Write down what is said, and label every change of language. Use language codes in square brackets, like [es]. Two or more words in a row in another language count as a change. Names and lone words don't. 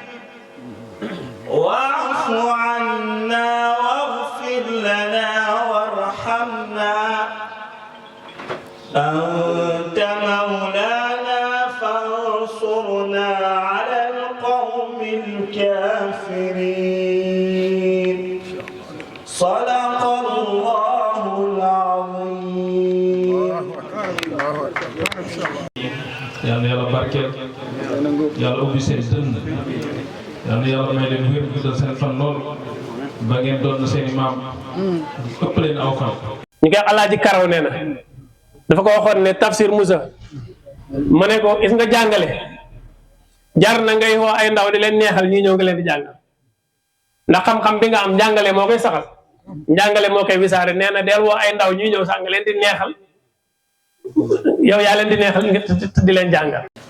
[ar] واعف عنا واغفر لنا وارحمنا أنت مولانا فانصرنا على القوم الكافرين صدق الله العظيم [wo] yàlla yàlla barkeel yàlla ubbi seen dënn yàlla yàlla may leen wér guddal seen fan lool ba ngeen doon seen i maam ëpp leen aw fan. ñu koy Alaaji Karaw nee na dafa ko waxoon ne Tafsir Moussa mu ne ko gis nga jàngale jar na ngay woo ay ndaw di leen neexal ñii ñëw nga leen di jàngal ndax xam-xam bi nga am njàngale moo koy saxal njàngale moo koy wisaare nee na del woo ay ndaw ñuy ñëw sax nga leen di neexal yow yaa leen di neexal di leen jàngal.